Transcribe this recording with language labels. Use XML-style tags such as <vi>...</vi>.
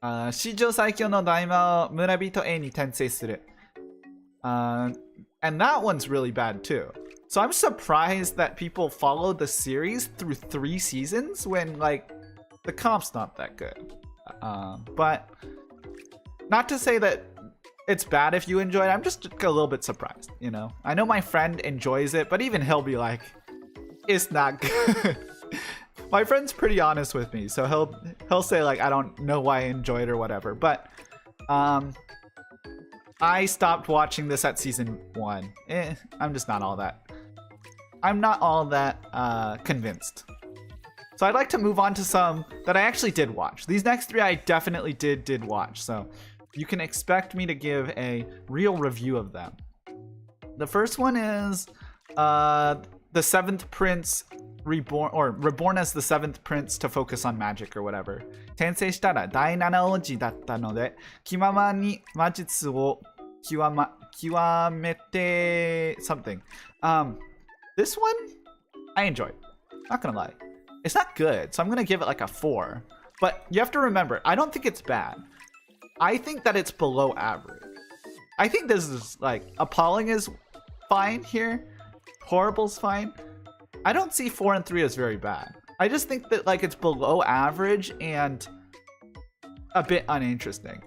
<ja>史上最強の大魔王村人 A に転生する。</ja> <en>And that one's really bad too. So I'm surprised that people followed the series through 3 seasons when like the comp's not that good. But not to say that it's bad if you enjoy it. I'm just a little bit surprised, you know. I know my friend enjoys it, but even he'll be like, it's not good. My friend's pretty honest with me, so he'll say like, I don't know why I enjoy it or whatever. But I stopped watching this at season 1. I'm just not all that. I'm not all that convinced. So I'd like to move on to some that I actually did watch. These next 3 I definitely did watch. So you can expect me to give a real review of them. The first one is the 7th Prince Reborn, or Reborn as the 7th Prince to focus on magic or whatever.</en> <ja>転生したら第7王子だったので、気ままに魔術を極めて</ja> <en>something. This one, I enjoyed. Not gonna lie. It's not good, so I'm gonna give it like a 4. But you have to remember, I don't think it's bad. I think that it's below average. I think this is like, appalling is fine here. Horrible's fine. I don't see 4 and 3 as very bad. I just think that like it's below average and a bit uninteresting.</en>